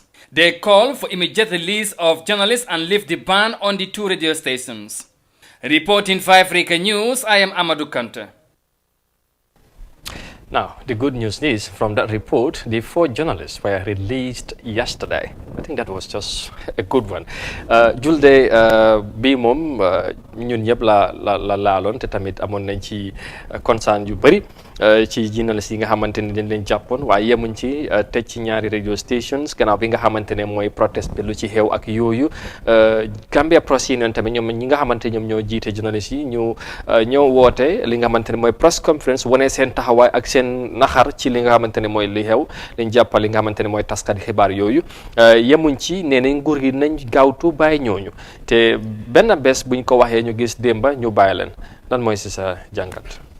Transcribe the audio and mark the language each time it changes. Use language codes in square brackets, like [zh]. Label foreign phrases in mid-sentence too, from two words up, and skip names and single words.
[en] They call for immediate release of journalists and lift the ban on the 2 radio stations. Reporting for Africa News, I am Amadou Kante. Now, the good news is, from that report, the 4 journalists were released yesterday. I think that was just a good one. [wo] Julde bi mom ñun ñëpp la laaloon te tamit amoon nañ ci concern yu bëri ci journalistes yi nga xamante ne dañ leen jàppoon waaye yemuñ ci tëj ci ñaari [en] radio stations [wo] gannaaw bi nga xamante ne mooy protest bi lu ci xew ak yooyu Gambia Press Union tamit ñoom ñi nga xamante ñoom ñoo jiite journalistes yi ñu ñëw woote li nga xamante ne mooy [en] press conference [wo] wane seen taxawaay ak seen naxar ci li nga xamante ne mooy li xew liñ jàppal li nga xamante ne mooy taskati xibaar yooyu yemuñ ci nee nañ nguur gi nañ gaawtu bàyyi ñooñu te benn bés buñ ko waxee ñu gis démba ñu bàyyi leen lan mooy si sa jàngat.